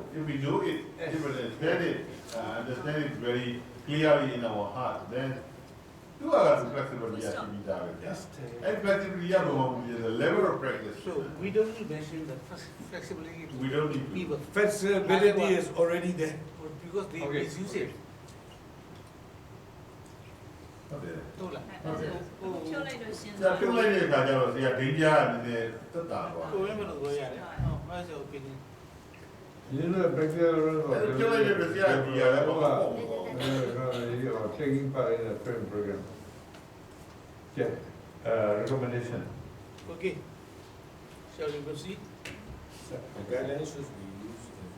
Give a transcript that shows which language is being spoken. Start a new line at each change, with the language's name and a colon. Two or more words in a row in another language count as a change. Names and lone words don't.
English: If we do it, if we understand it very clearly in our heart, then do our flexibility has to be done. And flexibility is the level of practice. So we don't need to mention the flexibility to We don't need to. people Flexibility is already there. because they Okay. misuse it. No lah.
Burmese: ဖြုတ်လိုက်တဲ့အခါကျတော့ဆရာဒိန်းကြအနေနဲ့တက်တာပါ ကိုယ်မလို့ပြောရတယ်။ဟုတ်။အဲ့ဒါ opinion.
English: You know, practical taking part in a training program. Yeah, recommendation. Okay. Shall we proceed? The guidelines should be used.